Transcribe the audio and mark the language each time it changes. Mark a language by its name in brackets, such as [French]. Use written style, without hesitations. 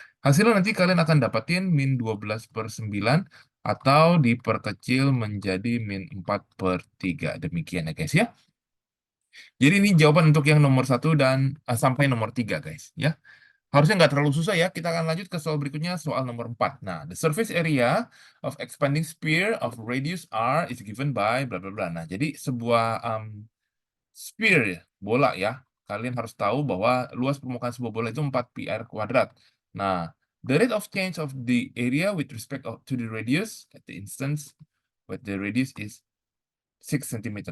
[Indonesian] Hasilnya nanti kalian akan dapatin min 12 per 9 atau diperkecil menjadi min 4 per 3. Demikian ya guys ya. Jadi ini jawaban untuk yang nomor 1 dan sampai nomor 3 guys ya. Harusnya nggak terlalu susah ya. Kita akan lanjut ke soal berikutnya, soal nomor 4. [English] Nah, the surface area of expanding sphere of radius r is given by bla bla bla. [Indonesian] Nah, jadi sebuah sphere bola ya. Kalian harus tahu bahwa luas permukaan sebuah bola itu 4 pi r kuadrat. [English] Nah, the rate of change of the area with respect to the radius at the instance with the radius is 6 cm.